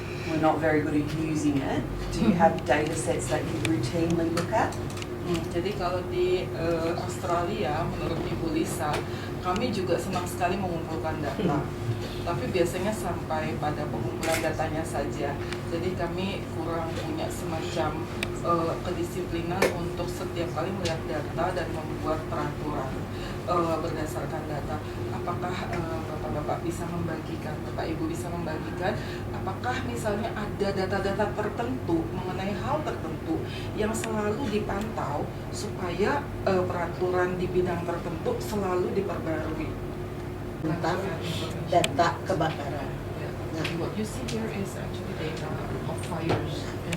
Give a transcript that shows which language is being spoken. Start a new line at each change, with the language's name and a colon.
English: We're not very good at using it. Do you have data sets that you routinely look at?
Indonesian: Jadi kalau di Australia, menurut Ibu Lisa, kami juga senang sekali mengumpulkan data. Tapi biasanya sampai pada pengumpulan datanya saja. Jadi kami kurang punya semacam kedisiplinan untuk setiap kali melihat data dan membuat peraturan berdasarkan data. Apakah Bapak-Bapak bisa membagikan, Bapak Ibu bisa membagikan, apakah misalnya ada data-data tertentu mengenai hal tertentu yang selalu dipantau supaya peraturan di bidang tertentu selalu diperbarui? tentang data kebakaran. Nah,
English: What you see here is actually data of fires.